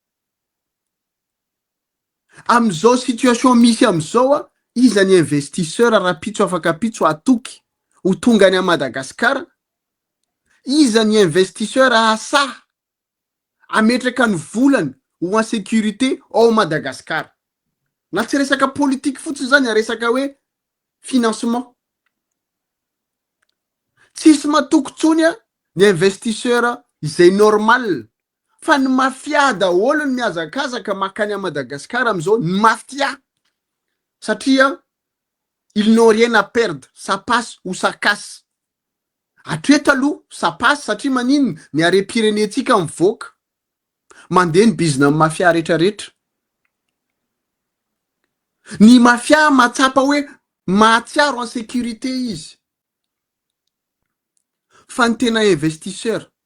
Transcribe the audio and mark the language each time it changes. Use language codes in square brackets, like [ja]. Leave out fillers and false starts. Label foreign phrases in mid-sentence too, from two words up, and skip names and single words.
[mg] am'izao situation misy am'izao a iza ny investisseur raha pitso afaka pitso atoky ho tongany a Madagasikara iza ny investisseur asa ametraka ny volany ho [fr] en sécurité [mg] ao Madagasikara na tsy resaka politique fotsiny zany a resaka hoe financement tsisy matokontsony a ny investisseur izay normal fa ny mafia daholo ny miazakazaka makany a Madagasikara am'izao ny mafia satria [fr] ils n'ont rien à perdre ça passe ou ça casse [mg] hatreto aloha [fr] ça passe [mg] satria maninona ny are-pirenetsika mivoaka mandeha ny bizina amin'ny mafia rehetrarehetra ny mafia matsapa hoe mahatsiaro [fr] en sécurité [mg] izy fa ny tena investisseur